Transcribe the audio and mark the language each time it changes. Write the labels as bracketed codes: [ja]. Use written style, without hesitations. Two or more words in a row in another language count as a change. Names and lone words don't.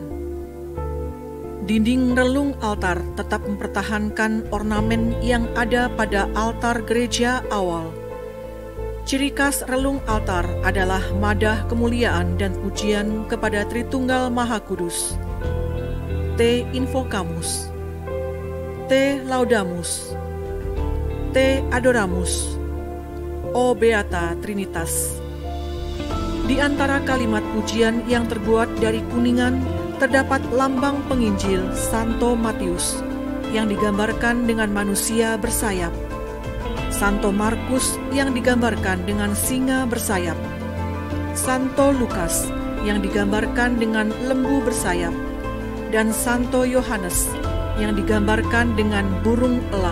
[id] Dinding relung altar tetap mempertahankan ornamen yang ada pada altar gereja awal. Ciri khas relung altar adalah madah kemuliaan dan pujian kepada Tritunggal Maha Kudus. [la] Te Invocamus, Te Laudamus, Te Adoramus, O Beata Trinitas. [id] Di antara kalimat pujian yang terbuat dari kuningan, terdapat lambang penginjil Santo Matius yang digambarkan dengan manusia bersayap, Santo Markus yang digambarkan dengan singa bersayap, Santo Lukas yang digambarkan dengan lembu bersayap, dan Santo Yohanes yang digambarkan dengan burung elang.